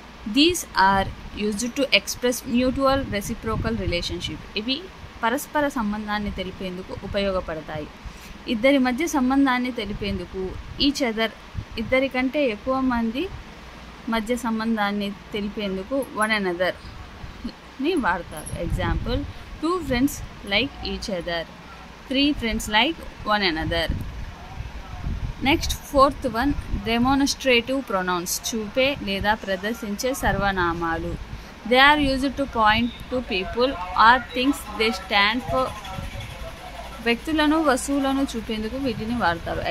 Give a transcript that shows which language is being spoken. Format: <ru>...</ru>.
<en>These are used to express mutual reciprocal relationship.</en> <te>ఇవి పరస్పర సంబంధాన్ని తెలిపేందుకు ఉపయోగపడతాయి. ఇద్దరి మధ్య సంబంధాన్ని తెలిపేందుకు ఈచ్ అదర్, ఇద్దరి కంటే ఎక్కువ మంది మధ్య సంబంధాన్ని తెలిపేందుకు వన్ అనదర్ని వాడతారు.</te> <en>Example, 2 friends like each other. 3 friends like one another. Next fourth one demonstrative pronouns.</en> <te>చూపే లేదా ప్రదర్శించే సర్వనామాలు.</te> <en>They are used to point to people or things. They stand for.</en> <te>వ్యక్తులను, వస్తువులను చూపేందుకు వీటిని వాడతారు.</te>